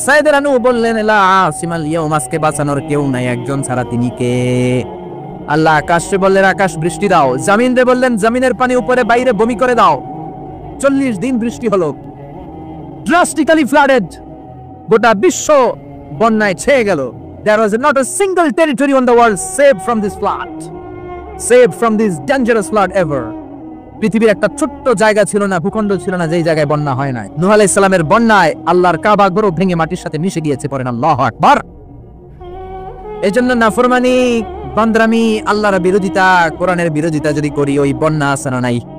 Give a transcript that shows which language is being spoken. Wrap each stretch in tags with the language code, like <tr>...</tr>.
<bn>সাইয়েদনা নূহ বললেন</bn> <ar>লা আসিমাল ইয়াউমা,</ar> <bn>আজকে বাঁচানোর কেউ নাই, একজন ছাড়া তিনি কে? আল্লাহ আকাশে বললেন আকাশ বৃষ্টি দাও, জমিনে বললেন জমিনের পানি উপরে বাইরে বমি করে দাও। 40 দিন বৃষ্টি হলো,</bn> <en>drastically flooded,</en> <bn>গোটা বিশ্ব বন্যায় ছেয়ে গেল।</bn> <en>There was not a single territory on the world saved from this flood, saved from this dangerous flood ever.</en> <bn>পৃথিবীর একটা ছোট্ট জায়গা ছিল না, ভূখণ্ড ছিল না যেই জায়গায় বন্যা হয় নাই। নূহ আলাইহিস সালামের বন্যায় আল্লাহর কাবা ঘর ভেঙে মাটির সাথে মিশে গিয়েছে। পড়েন আল্লাহু আকবার। এজন্য নাফরমানি, বান্দরামি, আল্লাহর বিরোধিতা, কোরআনের বিরোধিতা যদি করি, ওই বন্যা আছে না নাই?</bn>